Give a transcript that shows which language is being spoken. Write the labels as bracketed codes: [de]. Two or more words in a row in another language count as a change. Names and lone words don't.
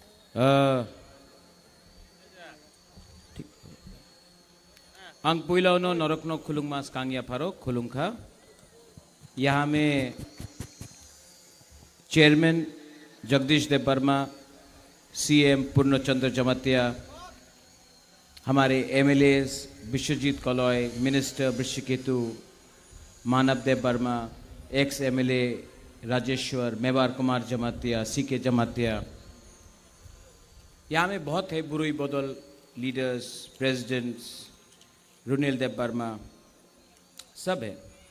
[trp] ang puilaw no norokno khulung mas kangya pharo khulung kha [hi] यहाँ में चेयरमैन जगदीश देव वर्मा, सीएम पूर्णचंद्र जमातिया, हमारे एमएलएस विश्वजीत कलॉय, मिनिस्टर वृषिकेतु, मानव देव वर्मा, एक्स एमएलए राजेश्वर, मेवार कुमार जमातिया, सीके जमातिया, यहाँ में बहुत है बुरुई बदल लीडर्स, प्रेसिडेंट्स, रुनिल देव वर्मा, सब है।